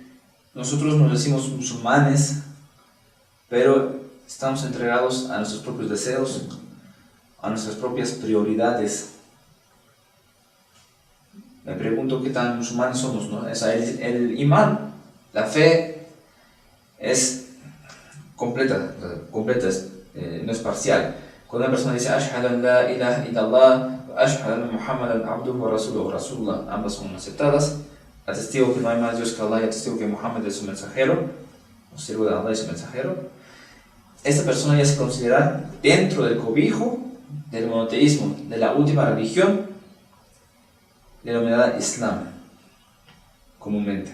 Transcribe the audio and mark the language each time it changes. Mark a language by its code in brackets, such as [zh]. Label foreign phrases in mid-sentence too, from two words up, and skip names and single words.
[es] Nosotros nos decimos musulmanes, pero estamos entregados a nuestros propios deseos, a nuestras propias prioridades. Me pregunto qué tan musulmanes somos, ¿no? O sea, el imán, la fe, es completa, no es parcial. Cuando una persona dice [ar] أشهد أن لا إله إلا الله، أشهد أن محمدا عبده ورسوله، رسول الله, [es] ambas son aceptadas. Atestigo que no hay más Dios que Allah y atestigo que Muhammad es su mensajero, o siervo de Allah y su mensajero. Esta persona ya se considera dentro del cobijo del monoteísmo, de la última religión denominada Islam, comúnmente.